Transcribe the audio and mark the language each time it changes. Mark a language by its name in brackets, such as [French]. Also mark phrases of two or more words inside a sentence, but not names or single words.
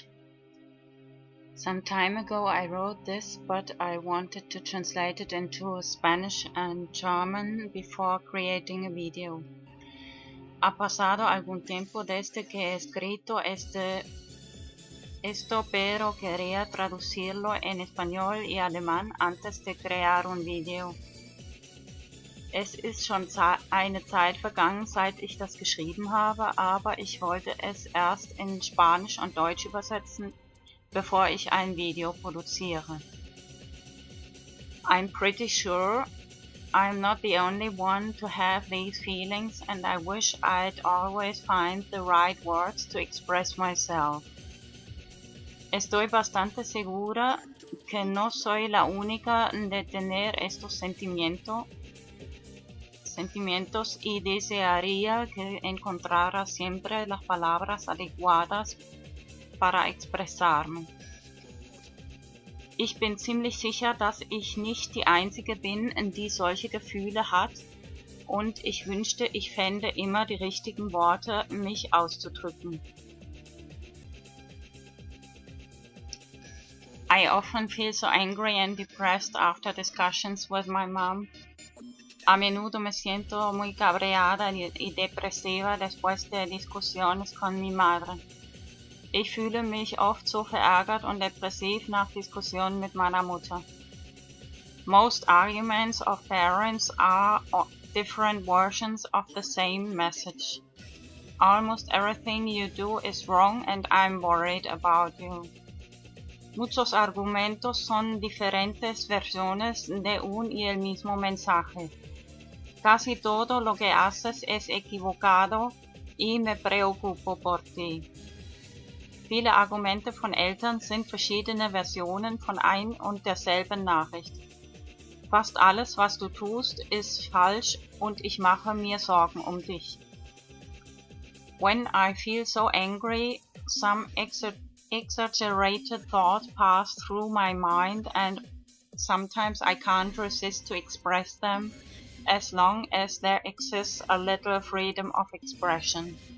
[English] Some time ago I wrote this, but I wanted to translate it into Spanish and German before creating a video. [Spanish] Ha pasado algún tiempo desde que he escrito esto, pero quería traducirlo en español y alemán antes de crear un video. [German] Es ist schon eine Zeit vergangen, seit ich das geschrieben habe, aber ich wollte es erst in Spanisch und Deutsch übersetzen, bevor ich ein Video produziere. [English] I'm pretty sure I'm not the only one to have these feelings, and I wish I'd always find the right words to express myself. [Spanish] Estoy bastante segura que no soy la única de tener estos sentimientos y desearía que encontrara siempre las palabras adecuadas para expressarme. [German] Ich bin ziemlich sicher, dass ich nicht die Einzige bin, die solche Gefühle hat, und ich wünschte, ich fände immer die richtigen Worte, mich auszudrücken. [English] I often feel so angry and depressed after discussions with my mom. [Spanish] A menudo me siento muy cabreada y depresiva después de discusiones con mi madre. [German] Ich fühle mich oft so verärgert und depressiv nach Diskussionen mit meiner Mutter. [English] Most arguments of parents are different versions of the same message. Almost everything you do is wrong and I'm worried about you. [Spanish] Muchos argumentos son diferentes versiones de un y el mismo mensaje. Casi todo lo que haces es equivocado y me preocupo por ti. [German] Viele Argumente von Eltern sind verschiedene Versionen von ein und derselben Nachricht. Fast alles, was du tust, ist falsch und ich mache mir Sorgen um dich. [English] When I feel so angry, some exaggerated thoughts pass through my mind and sometimes I can't resist to express them as long as there exists a little freedom of expression.